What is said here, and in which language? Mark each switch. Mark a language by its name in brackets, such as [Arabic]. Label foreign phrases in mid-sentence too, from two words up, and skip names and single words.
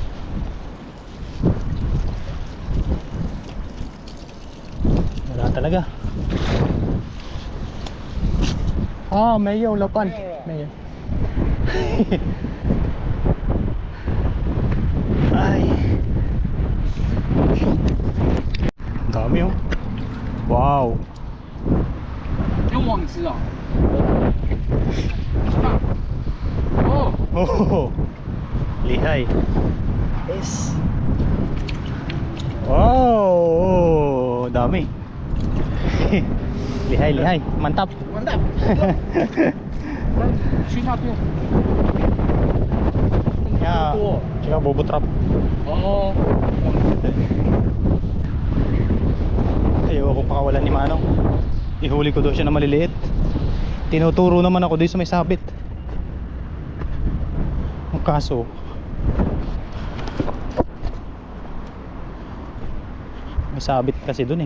[Filipino] Wala talaga. Mayo, lapan. Mayo. Ay. Dami oh. Wow. [Chinese] 有网子啊！哦， [Filipino] Oh. Lihay. Yes. Wow, dami. Lihay, lihay. Mantap. [Chinese] 完蛋！去那边。 [Filipino] Yeah. Tsaka bobo trap. [Chinese] 哦。 [Filipino] Ayoko pakawalan ni Manong. Ihuli ko doon siya na maliliit. Tinuturo naman ako doon sa may sabit. Ang kaso may sabit kasi doon eh.